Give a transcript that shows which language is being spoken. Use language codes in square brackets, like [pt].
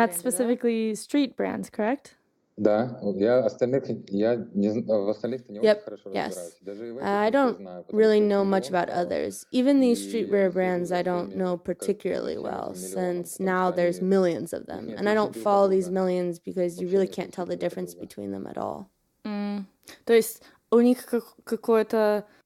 [en] And that's specifically street brands, correct? [ru] Да, я в остальных не очень хорошо разбираюсь. [en] I don't really know much about others. Even these streetwear brands I don't know particularly well, since now there's millions of them. And I don't follow these millions because you really can't tell the difference between them at all. [ru] То есть у них какое-то...